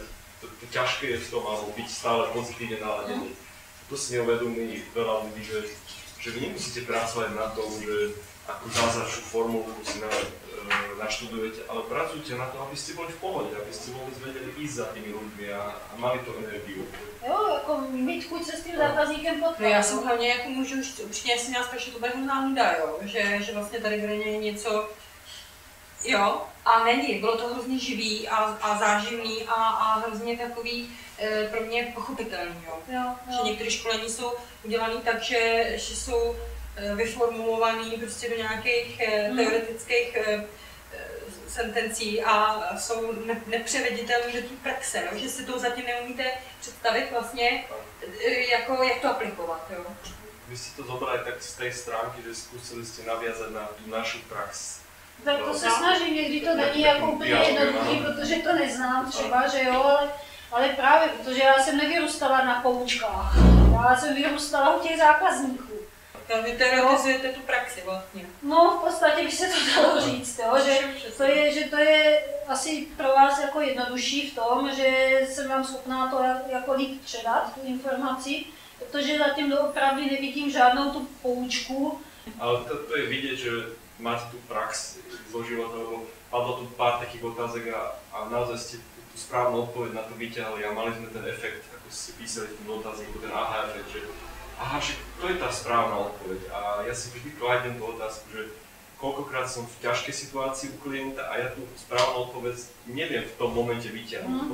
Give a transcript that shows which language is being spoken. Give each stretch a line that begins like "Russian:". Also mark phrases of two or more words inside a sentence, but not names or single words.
Slovak: To ťažké je v tom, alebo byť stále pozitívne naladený. To si neuvedomí veľa ľudí, že vy nemusíte pracovať na tom, že akú zázračnú formulu si naštudujete, ale pracujte na to, aby ste boli v pohode, aby ste vôbec vedeli ísť za tými ľuďmi a mali tu energiu.
Czech: Jo, jako mít chuť se s tím zákazníkem potkat. No já jsem hlavně, jako můžu říct, upřímně, já jsem měla strašně to hrozná nuda, jo, že vlastně tady v Brně je něco, jo, a není, bylo to hrozně živý a záživný a hrozně takový pro mě pochopitelný, jo. Že některé školení jsou udělané tak, že jsou vyformulovaný prostě do nějakých teoretických sentencí a jsou nepřeveditelné do té praxe, jo? Že si to zatím neumíte představit vlastně, jako jak to aplikovat. Jo?
Slovak: Vy ste to zobrali tak z tej stránky, že skúsili ste naviazať na tú našu prax.
Czech: Tak to se snažím, někdy to není jako úplně jednoduchý, protože to neznám třeba, že jo, ale právě, protože já jsem nevyrůstala na poučkách, já jsem vyrůstala u těch zákazníků. Vy teoretizujete tu praxi vlastně. No, v podstatě by se to dalo říct, jo, že to je asi pro vás jako jednodušší v tom, že jsem vám schopná to jako líp předat, tu informaci, protože zatím doopravdy nevidím žádnou tu poučku.
Slovak: Ale to je vidieť, že máte tú prax zo života, lebo padlo tu pár takých otázek a naozaj ste tú správnu odpoveď na to vyťahli a mali sme ten efekt, ako ste písali v tom otázniku, ten aha efekt, že aha, že to je tá správna odpoveď. A ja si vždy kladiem tú otázku, že koľkokrát som v ťažkej situácii u klienta a ja tú správnu odpoveď neviem v tom momente vyťahnuť.